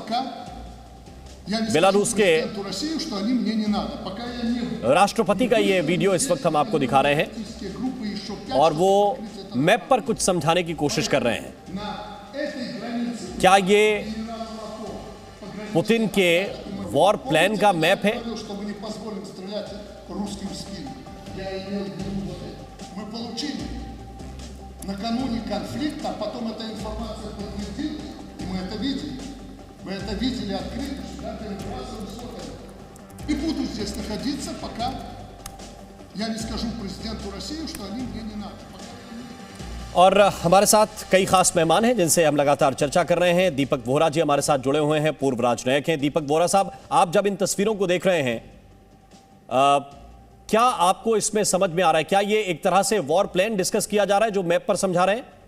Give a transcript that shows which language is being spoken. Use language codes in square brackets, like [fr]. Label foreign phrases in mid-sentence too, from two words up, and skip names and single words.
[hi] बेलारूस के राष्ट्रपति का ये वीडियो इस वक्त हम आपको दिखा रहे हैं और वो मैप पर कुछ समझाने की कोशिश कर रहे हैं। क्या ये पुतिन के [en] war plan [hi] का मैप है? [ru] Накануне конфликта, а потом эта информация подтвердилась, и мы это видели. Мы это видели открыто, что температура высокая. И буду здесь находиться, пока я не скажу президенту России, что они мне не надо. [hi] और हमारे साथ कई खास मेहमान हैं जिनसे हम लगातार चर्चा कर रहे हैं। दीपक वोहरा जी हमारे साथ जुड़े हुए हैं, पूर्व राजनयिक हैं। दीपक वोहरा साहब, आप जब इन तस्वीरों को देख रहे हैं क्या आपको इसमें समझ में आ रहा है, क्या ये एक तरह से [en] war plan discuss [hi] किया जा रहा है जो मैप पर समझा रहे हैं?